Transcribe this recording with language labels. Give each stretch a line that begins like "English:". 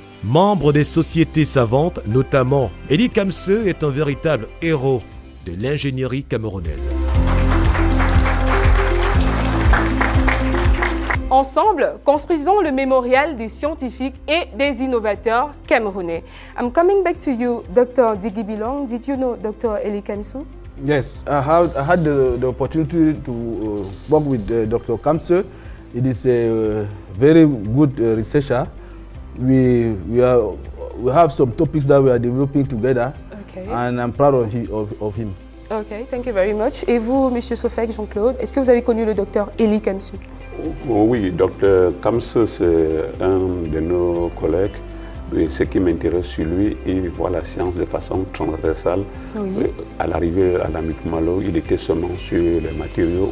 French: Membre des sociétés savantes, notamment, Eli Kamseu est un véritable héros de l'ingénierie camerounaise. Ensemble, construisons le mémorial des scientifiques et des innovateurs camerounais.
English: I'm coming back to you, Dr. Diggy Bilong. Did you know Dr. Eli Kamseu? Yes, I had the opportunity to work with Dr. Kamseu. It is a very good researcher. We have some topics that we are developing together, Okay. and I'm proud of him. Ok, thank you very much.
French: Et vous, Monsieur Sofek, Jean-Claude, est-ce que vous avez connu le docteur Eli Kamseu? Oui, Dr. Kamseu, c'est un de nos collègues. Et ce qui m'intéresse sur lui, il voit la science de façon transversale. Oui. À l'arrivée à la Mi-Pro-Malo, il était seulement sur les matériaux.